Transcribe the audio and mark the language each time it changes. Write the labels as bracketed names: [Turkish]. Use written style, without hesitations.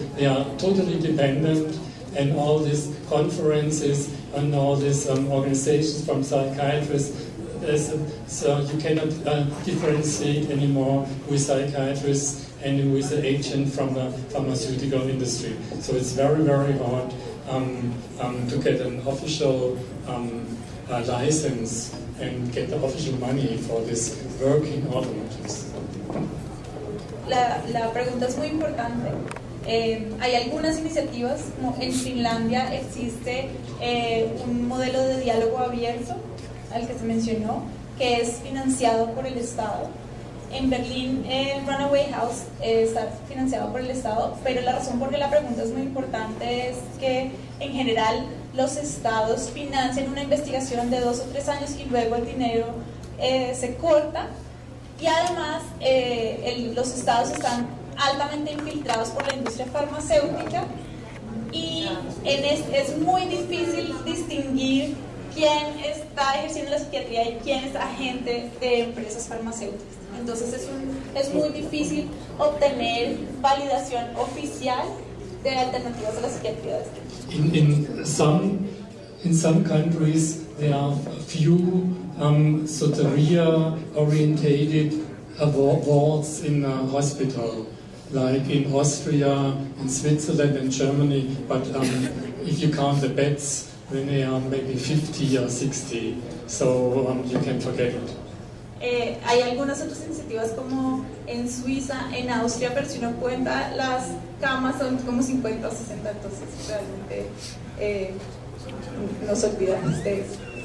[English] They are totally dependent, and all these conferences and all these organizations from psychiatrists, so you cannot differentiate anymore with psychiatrists and who is the agent from the pharmaceutical industry. So it's very, very hard to get an official license and get the official money for this working alternatives. [Spanish] La pregunta es muy importante. Hay algunas iniciativas, como en Finlandia existe un modelo de diálogo abierto, al que se mencionó, que es financiado por el Estado. En Berlín, el Runaway House está financiado por el Estado, pero la razón por la que la pregunta es muy importante es que, en general, los estados financian una investigación de 2 o 3 años y luego el dinero se corta, y además los estados están altamente infiltrados por la industria farmacéutica, y es muy difícil distinguir quién está ejerciendo la psiquiatría y quién es agente de empresas farmacéuticas. Entonces es muy difícil obtener validación oficial de alternativas a la psiquiatría. [English] In some countries there are few soteria-orientated wards in a hospital, like in Austria, in Switzerland and Germany, but if you count the beds, when they are maybe 50 or 60, so you can forget it. [Spanish] Hay algunas otras iniciativas como en Suiza, en Austria, pero si uno cuenta las camas son como 50 o 60, entonces realmente nos olvidamos de eso.